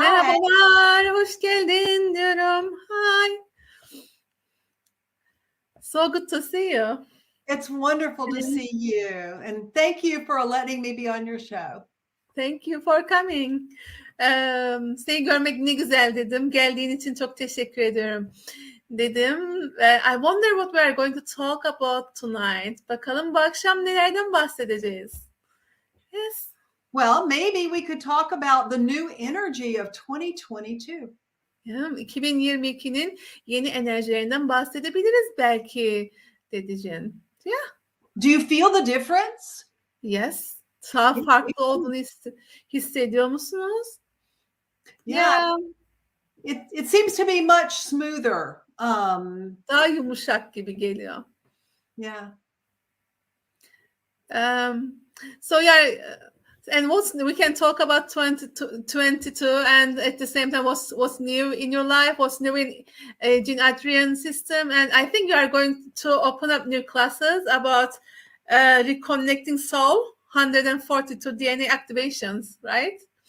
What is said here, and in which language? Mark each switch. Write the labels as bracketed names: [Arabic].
[Turkish] Merhabalar, hoş geldin diyorum. [English] Hi. So good to see you. It's wonderful to see you. And thank you for letting me be on your show. Thank you for coming. [Turkish] Seni görmek ne güzel dedim. Geldiğin için çok teşekkür ediyorum dedim. [English] I wonder what we are going to talk about tonight. [Turkish] Bakalım bu akşam nelerden bahsedeceğiz? [English] Yes. Well, maybe we could talk about the new energy of 2022. [Turkish] 2022'nin yeni enerjilerinden bahsedebiliriz belki dedi Jen. [English] Yeah. Do you feel the difference? Yes. [Turkish] Daha farklı olduğunu hissediyor musunuz? [English] Yeah. It seems to be much smoother. [Turkish] Daha yumuşak gibi geliyor. [English] Yeah. So yeah, and we can talk about 2022 and at the same time what's new in your life, what's new in Jean Adrian's system, and I think you are going to open up new classes about reconnecting soul, 142 DNA activations, right?